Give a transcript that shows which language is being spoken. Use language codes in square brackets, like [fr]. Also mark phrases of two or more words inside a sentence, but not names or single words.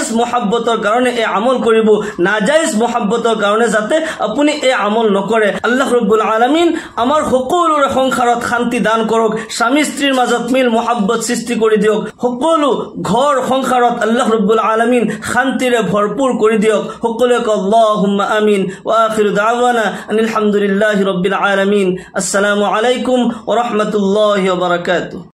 [as] মুহাব্বতৰ কাৰণে এই আমল কৰিব নাজায়েজ মুহাব্বতৰ কাৰণে যাতে আপুনি এই আমল নকৰে আল্লাহ ৰাব্বুল আলামিন আমাৰ সকলোৰে সংসাৰত শান্তি দান কৰক স্বামী স্ত্ৰীৰ মাজত মিল মুহাব্বত সৃষ্টি কৰি দিয়ক সকলো ঘৰ সংসাৰত আল্লাহ ৰাব্বুল আলামিন শান্তিৰে ভৰপুৰ কৰি দিয়ক সকলোৱে [ar] اللهم آمين وآخر دعوانا الحمد لله رب العالمين السلام عليكم ورحمة الله وبركاته.